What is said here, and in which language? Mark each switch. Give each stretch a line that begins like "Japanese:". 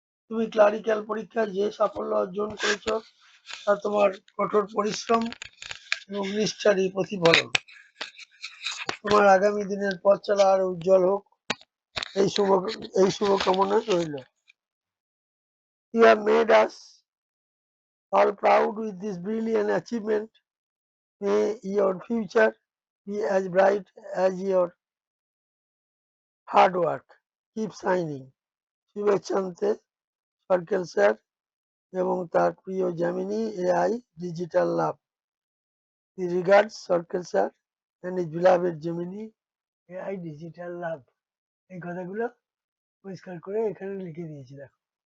Bangla: তুমি ক্লারিক্যাল পরীক্ষায় যে সাফল্য অর্জন করেছো তা তোমার কঠোর পরিশ্রম এবং নিষ্ঠারই প্রতিফলন। তোমার আগামী দিনের পথ চলা আরো উজ্জ্বল হোক, এই শুভকামনা রইল।
English: You have made us all proud with this brilliant achievement. May your future be as bright as your hard work. Keep shining.
Bangla: শুভেচ্ছান্তে সরকেল sir এবং তার প্রিয় Gemini AI digital lab.
English: Regards circle sir and is beloved Gemini AI digital lab.
Bangla: এই কথাগুলো পরিষ্কার করে এখানে লিখে দিয়েছি দেখো।